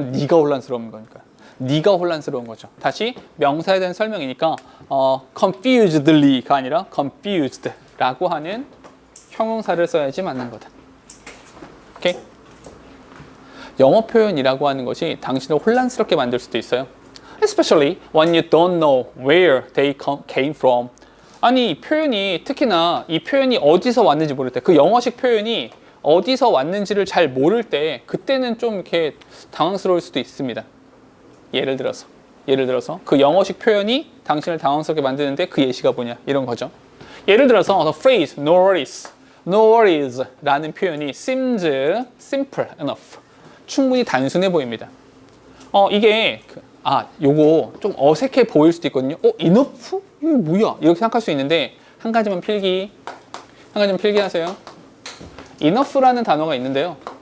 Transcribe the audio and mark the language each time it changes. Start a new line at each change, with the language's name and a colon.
Korean: 네가 혼란스러운 겁니까? 네가 혼란스러운 거죠. 다시 명사에 대한 설명이니까 confusedly가 아니라 confused라고 하는 형용사를 써야지 맞는 거다. 오케이? 영어 표현이라고 하는 것이 당신을 혼란스럽게 만들 수도 있어요.
English: Especially when you don't know where they came from.
Korean: 아니, 이 표현이 특히나 이 표현이 어디서 왔는지 모를 때, 그 영어식 표현이 어디서 왔는지를 잘 모를 때 그때는 좀 이렇게 당황스러울 수도 있습니다. 예를 들어서 그 영어식 표현이 당신을 당황스럽게 만드는데 그 예시가 뭐냐 이런 거죠.
English: 예를 들어서 the phrase no worries
Korean: 라는 표현이
English: seems simple enough.
Korean: 충분히 단순해 보입니다. 이게 요거 좀 어색해 보일 수도 있거든요. enough? 이게 뭐야? 이렇게 생각할 수 있는데 한 가지만 필기하세요. enough라는 단어가 있는데요.